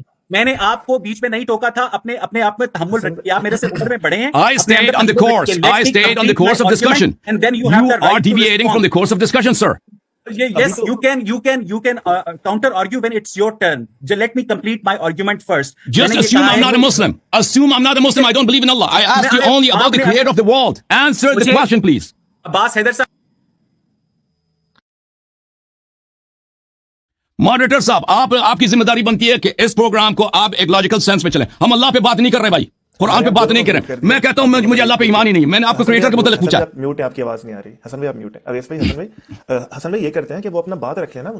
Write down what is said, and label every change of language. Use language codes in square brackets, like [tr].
[ur] میں نے آپ کو بیچ میں نہیں ٹوکا تھا، اپنے آپ میں تحمل رکھیے. آپ میرے سے عمر میں بڑے ہیں. [en] I stayed on the course of discussion. And then you are deviating from the course of discussion, sir. Yes, you can counter argue when it's your turn. Let me complete my argument first. Just assume I'm not a Muslim. Assume I'm not a Muslim. I don't believe in Allah. I asked you only about the creator of the world. Answer the question, please. [ur] عباس حیدر صاحب. Moderator صاحب، آپ کی ذمہ داری بنتی ہے کہ اس programme کو آپ ایک لاجیکل سینس میں چلیں. ہم اللہ پہ بات نہیں کر رہے بھائی، قرآن پہ بات نہیں کریں. میں کہتا ہوں مجھے اللہ پہ ایمان ہی نہیں. میں نے آپ کو کریٹر کے متعلق پوچھا. میوٹ ہے، آپ کی آواز نہیں آ رہی. حسن بھائی آپ میوٹ ہے. اویس بھائی، حسن بھائی یہ کرتے ہیں کہ وہ اپنا بات رکھ لیں نا.